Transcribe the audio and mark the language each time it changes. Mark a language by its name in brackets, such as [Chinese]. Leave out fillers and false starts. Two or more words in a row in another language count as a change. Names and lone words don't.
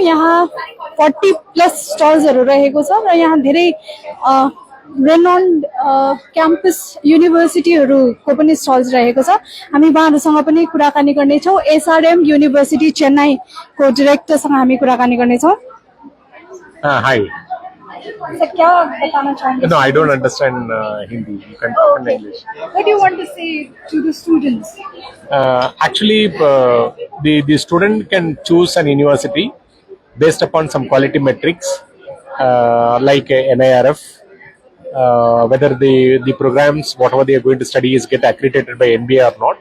[Nepali] यहाँ 40 प्लस स्टल्सहरु रहेको छ र यहाँ धेरै [English] renowned campus [Nepali] युनिभर्सिटीहरुको पनि स्टल्स रहेको छ। हामी उहाँहरुसँग पनि कुराकानी गर्नेछौं। एसआरएम युनिभर्सिटी चेन्नईको डाइरेक्टरसँग हामी कुराकानी गर्नेछौं। [English] Hi. So, [Hindi] क्या बताना चाहेंगे? [English] No, I don't understand Hindi. You can talk in English. What do you want to say to the students? Actually, the student can choose an university based upon some quality metrics like NIRF, whether the programs, whatever they are going to study, is get accredited by NBA or not.